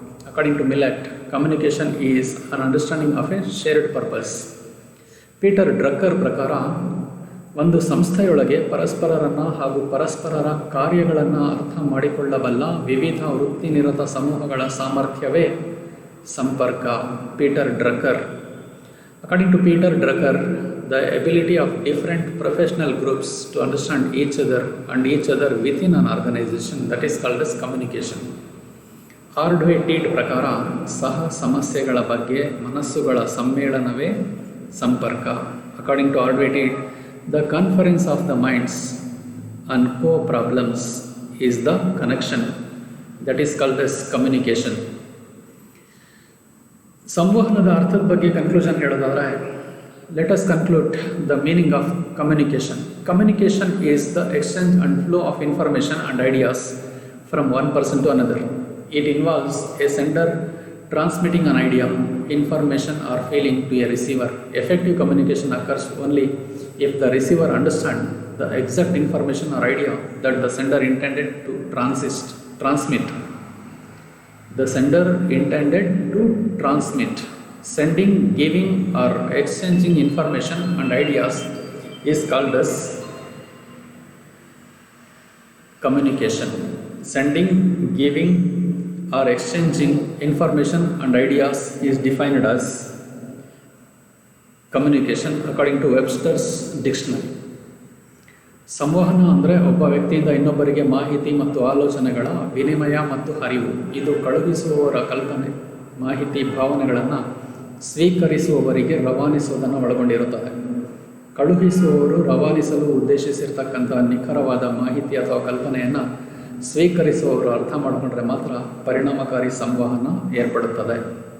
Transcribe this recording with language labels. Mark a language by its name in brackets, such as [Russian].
[English] According to Millet, communication is an understanding of a shared purpose. [Kannada] Peter ಡ್ರಕ್ಕರ್ ಪ್ರಕಾರ ಒಂದು ಸಂಸ್ಥೆಯೊಳಗೆ ಪರಸ್ಪರರನ್ನು ಹಾಗೂ ಪರಸ್ಪರರ ಕಾರ್ಯಗಳನ್ನು ಅರ್ಥ ಮಾಡಿಕೊಳ್ಳಬಲ್ಲ ವಿವಿಧ ವೃತ್ತಿನಿರತ ಸಮೂಹಗಳ ಸಾಮರ್ಥ್ಯವೇ ಸಂಪರ್ಕ. Peter ಡ್ರಕ್ಕರ್. [English] According to Peter Drucker, the ability of different professional groups to understand each other and each other within an organization, that is called as communication. [Kannada] ಆರ್ಡ್ವೆ ಟೀಟ್ ಪ್ರಕಾರ ಸಹ ಸಮಸ್ಯೆಗಳ ಬಗ್ಗೆ ಮನಸ್ಸುಗಳ ಸಮ್ಮೇಳನವೇ ಸಂಪರ್ಕ. [English] According to Ordway Tead, the conference of the minds on co problems is the connection, that is called as communication. [Kannada] ಸಂವಹನದ ಅರ್ಥದ ಬಗ್ಗೆ conclusion ಹೇಳೋದಾದರೆ, [English] Let us conclude the meaning of communication. Communication is the exchange and flow of information and ideas from one person to another. It involves a sender transmitting an idea, information or feeling to a receiver. Effective communication occurs only if the receiver understands the exact information or idea that the sender intended to transmit. The sender intended to transmit. Sending, giving or exchanging information and ideas is called as communication. Sending, giving or exchanging information and ideas is defined as communication according to Webster's dictionary. [Kannada] ಸಂವಹನ ಅಂದರೆ ಒಬ್ಬ ವ್ಯಕ್ತಿಯಿಂದ ಇನ್ನೊಬ್ಬರಿಗೆ ಮಾಹಿತಿ ಮತ್ತು ಆಲೋಚನೆಗಳ ವಿನಿಮಯ ಮತ್ತು ಹರಿವು. ಇದು ಕಳುಹಿಸುವವರ ಕಲ್ಪನೆ, ಮಾಹಿತಿ, ಭಾವನೆಗಳನ್ನು ಸ್ವೀಕರಿಸುವವರಿಗೆ ರವಾನಿಸುವುದನ್ನು ಒಳಗೊಂಡಿರುತ್ತದೆ. ಕಳುಹಿಸುವವರು ರವಾನಿಸಲು ಉದ್ದೇಶಿಸಿರ್ತಕ್ಕಂಥ ನಿಖರವಾದ ಮಾಹಿತಿ ಅಥವಾ ಕಲ್ಪನೆಯನ್ನು ಸ್ವೀಕರಿಸುವವರು ಅರ್ಥ ಮಾಡಿಕೊಂಡ್ರೆ ಮಾತ್ರ ಪರಿಣಾಮಕಾರಿ ಸಂವಹನ ಏರ್ಪಡುತ್ತದೆ.